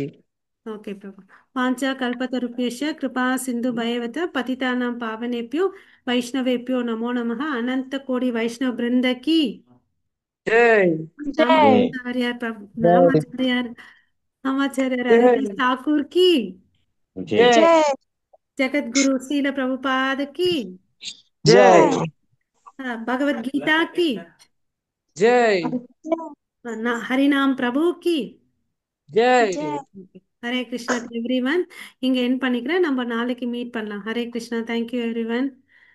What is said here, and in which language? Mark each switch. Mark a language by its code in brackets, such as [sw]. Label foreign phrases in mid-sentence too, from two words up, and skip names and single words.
[ta] ஓகே பிரபு. [sa] वाञ्छा कल्पतरुभ्यश्च कृपा सिन्धुभ्य एव च पतितानां पावनेभ्यो वैष्णवेभ्यो नमो नमः. [hi] अनंत कोटि वैष्णव वृंद की Jai. जय [ta] நாமாச்சாரியார் பிரபு, [hi] जय [ta] நாமாச்சாரியார் நாமாச்சாரியார் [hi] Jai. ஹரிதாஸ் தாக்கூர் की, जय Jai. जगत गुरु श्रील प्रभुपाद की, Jai. जय भगवत गीता की, Jai. हरिनाम प्रभु की ஜெய். [ta] ஹரே கிருஷ்ணா [en] every one. [ta] இங்க என் பண்ணிக்கிறேன். நம்ம நாளைக்கு மீட் பண்ணலாம். ஹரே கிருஷ்ணா. [en] Thank you every one.